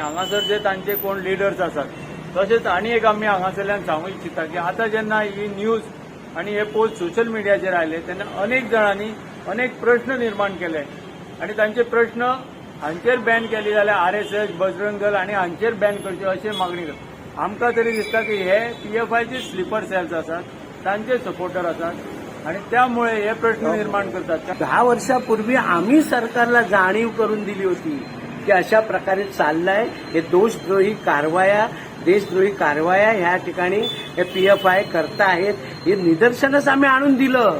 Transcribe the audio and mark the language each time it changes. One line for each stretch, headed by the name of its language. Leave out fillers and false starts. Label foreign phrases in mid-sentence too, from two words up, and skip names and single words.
Konkani: हांगासर जे तांचे कोण लिडर्स आसात तशेंच आनी एक आमी हांगासरल्यान सांगूंक इच्छिता की आतां जेन्ना ही न्यूज आनी हे पोस्ट
English: social mediaचेर
Konkani: आयले तेन्ना अनेक जाणांनी अनेक प्रश्न निर्माण केले आनी तांचे प्रश्न हांचेर बॅन केले जाल्यार RSS, बजरंग दल आनी हांचेर बॅन करचे अशी मागणी करता. आमकां तरी दिसता की हे PFIचे
English: sleeper cells
Konkani: आसात, तांचे सपोर्टर आसात
Marathi: आणि त्यामुळे हे प्रश्न निर्माण करतात. 10 वर्षापूर्वी आम्ही सरकारला जाणीव करून दिली होती की अशा प्रकारे चाललंय, हे देशद्रोही कारवाया ह्या ठिकाणी हे PFI करतायत, हे निदर्शनच आम्ही आणून दिलं.